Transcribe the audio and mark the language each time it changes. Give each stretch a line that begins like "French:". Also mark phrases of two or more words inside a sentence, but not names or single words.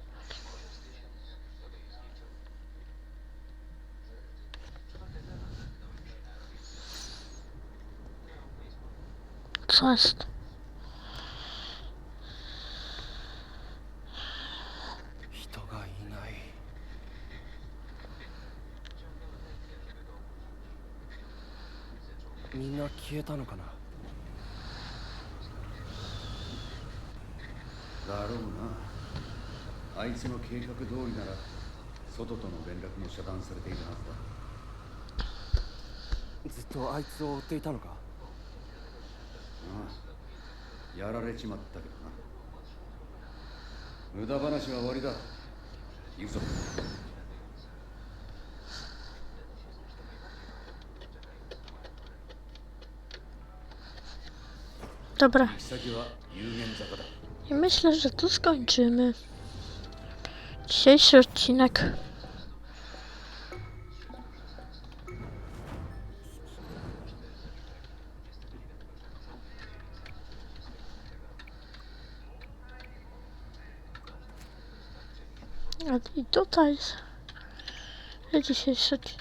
Polish: Co jest?
Japanese: Mi んな消えたのかな。だろうな。あいつの計画通りなら外との連絡も遮断されているはずだ。ずっとあいつを追っていたのか。ああ、やられちまったけどな。無駄話は終わりだ。行くぞ。
Polish: Dobra.
Japanese: 行き先は有限坂だ。
Polish: I myślę, że tu skończymy dzisiejszy odcinek. I tutaj dzisiejszy odcinek.